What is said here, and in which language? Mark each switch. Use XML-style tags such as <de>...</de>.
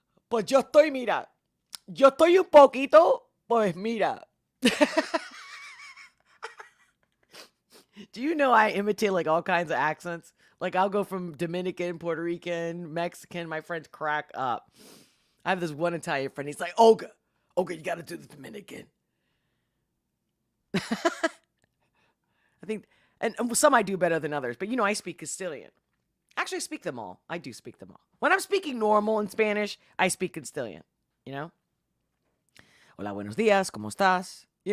<es>Pues yo estoy un poquito, pues mira.</es> <en>Do you know I imitate like all kinds of accents? Like I'll go from Dominican, Puerto Rican, Mexican. My friends crack up. I have this one Italian friend. He's like, Olga, you got to do the Dominican. I think, and some I do better than others. But I speak Castilian. Actually, I speak them all. I do speak them all. When I'm speaking normal in Spanish, I speak Castilian.</en> <es>Hola, buenos días, ¿cómo estás?</es>